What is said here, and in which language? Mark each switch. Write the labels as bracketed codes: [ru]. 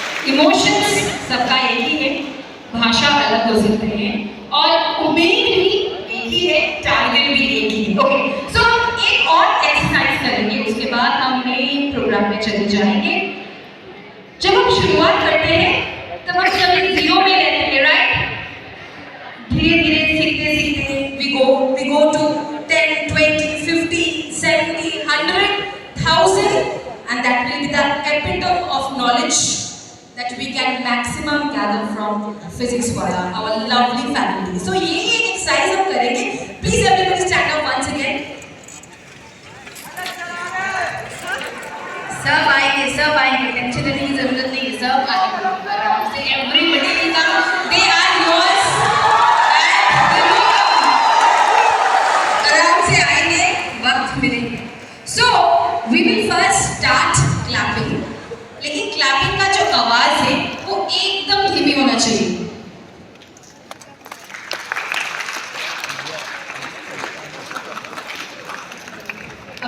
[hi] Emotions सबका एक ही है, भाषा अलग हो सकते हैं और उम्मीद भी एक ही है, टारगेट भी एक ही है। ओके, सो एक और एक्सरसाइज करेंगे, उसके बाद हम मेन प्रोग्राम में चले जाएंगे। जब हम शुरुआत करते हैं तब हम सभी जीरो में रहते हैं, राइट? धीरे धीरे सीखते सीखते [en] we go to 10, 20, 50, 70, 100, 1000, and that will be the epitome of knowledge that we can maximum gather from physics wala, our lovely faculty. [hi] So ये एक एक्सरसाइज हम करेंगे. [en] Please everybody stand up once again. [hi] सब आएंगे, टेंशन लेने की जरूरत नहीं है, सब आएंगे आराम से। [en] Everybody will come, they are yours and they will come. [hi] आराम से आएंगे, वक्त मिलेंगे। [en] So we will first start clapping. [hi] लेकिन क्लैपिंग का जो आवाज है वो एकदम धीमी होना चाहिए।